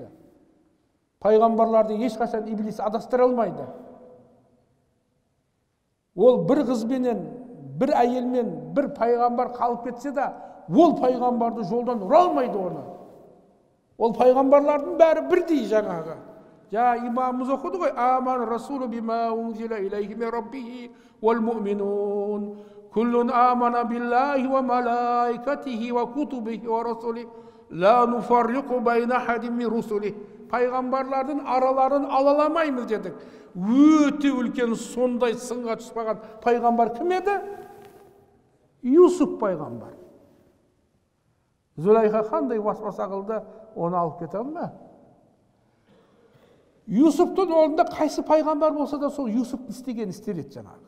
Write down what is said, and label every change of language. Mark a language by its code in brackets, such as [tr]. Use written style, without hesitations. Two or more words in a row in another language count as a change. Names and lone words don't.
[kk] Пайғамбарларды ешқашан иблис адастыра алмайды. Ол бір қызбенен, бір әйелмен, бір пайғамбар қалып кетсе де, ол пайғамбарды жолдан ұра алмайды оны. Ол пайғамбарлардың бәрі бірдей жаңағы. Имамымыз оқыды ғой, [ar] آمن الرسول بما أنزل إليه من ربه والمؤمنون كل آمن بالله وملائكته وكتبه ورسله لا نفرق بين أحد من رسله. [kk] Пайғамбарлардың араларын алаламаймыз дедік. Өте үлкен сондай сынға түспеген пайғамбар кім еді? Юсуф пайғамбар. Зулайха қандай васваса қылды, оны алып кете алма. Юсуфтың орнында қайсы пайғамбар болса да сол Юсуфтың істеген істер еді жаңағы.